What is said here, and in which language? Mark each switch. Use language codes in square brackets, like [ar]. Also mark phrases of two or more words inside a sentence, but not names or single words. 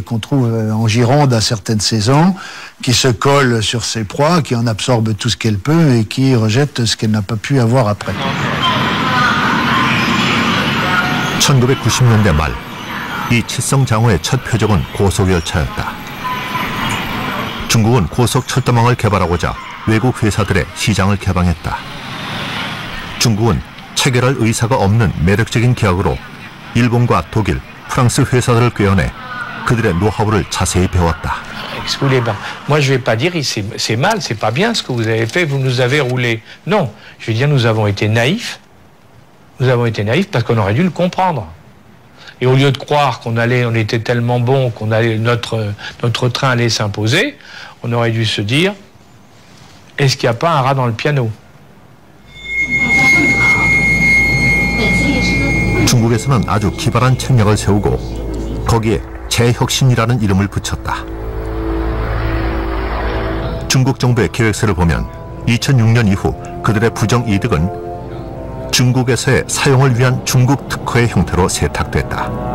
[fr] qu'on trouve en Gironde à certaines saisons, qui se colle sur ses proies, qui en absorbe tout ce qu'elle peut et qui rejette ce qu'elle n'a pas pu avoir après. [ko] 1990년대 말, 이 칠성장어의 첫 표적은 고속열차였다. 중국은 고속철도망을 개발하고자 외국 회사들의 시장을 개방했다. 중국은 체결할 의사가 없는 매력적인 계약으로 일본과 독일, 프랑스 회사들을 꿰어내 그들의 노하우를 자세히 배웠다. [fr] Moi, je vais pas dire c'est mal, c'est pas bien ce que vous avez fait, vous nous avez roulé. Non, je veux dire nous avons été naïfs. Nous avons été naïfs parce qu'on aurait dû le comprendre. Et au lieu de croire on était tellement bon qu'on allait notre train allait s'imposer, on aurait dû se dire est-ce qu'il n'y a pas un rat dans le piano? [ko] 중국에서는 아주 기발한 책략을 세우고 거기에 재혁신이라는 이름을 붙였다. 중국 정부의 계획서를 보면 2006년 이후 그들의 부정이득은 중국에서의 사용을 위한 중국 특허의 형태로 세탁됐다.